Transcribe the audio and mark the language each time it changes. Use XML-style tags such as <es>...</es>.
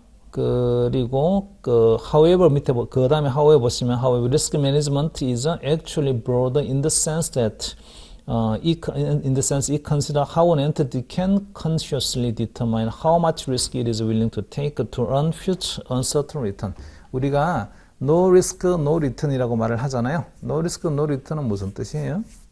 <ko>그리고</ko> <en>however</en> <ko>밑에 그 다음에</ko> <en>however</en> <ko>보시면</ko> <en>however risk management is actually broader in the sense that it considers how an entity can consciously determine how much risk it is willing to take to earn future uncertain return.</en> <ko>우리가</ko> <en>no risk, no return</en> <ko>이라고 말을 하잖아요.</ko> <en>no risk, no return</en> <ko>은 무슨 뜻이에요?</ko>